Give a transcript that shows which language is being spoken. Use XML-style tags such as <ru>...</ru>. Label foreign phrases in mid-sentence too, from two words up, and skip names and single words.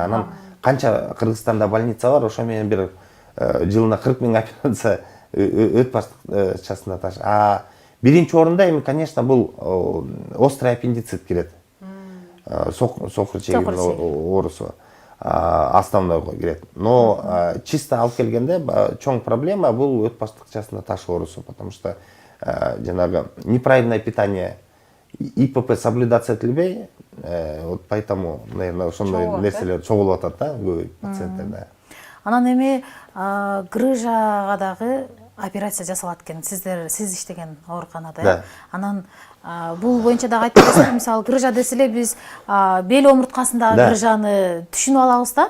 <ky>Анан канча Кыргызстанда больница бар, ошо менен бир жылына 40.000 операция өт баштыкчасында таш. Биринчи орунда эми, конечно, бул</ky> <ru>острый аппендицит</ru> <ky>кирет. Сокур чегинин оорусу основной кирет.</ky> <ru>Но чисто</ru> <ky>алып келгенде чоң проблема бул өт баштыкчасында таш оорусу,</ky> <ru>потому что жанагы неправильное питание, ИПП соблюдаться этилбей, вот поэтому, наверное,</ru> <ky>ошондой нерселер чогулуп атат да, көп пациенттерде. Анан эми грыжага дагы операция жасалат экен. Сиз иштеген ооруканада. Анан бул боюнча дагы айтып берсеңиз, мисалы грыжа деселе биз бел омурткасындагы грыжаны түшүнүп алабыз да?</ky>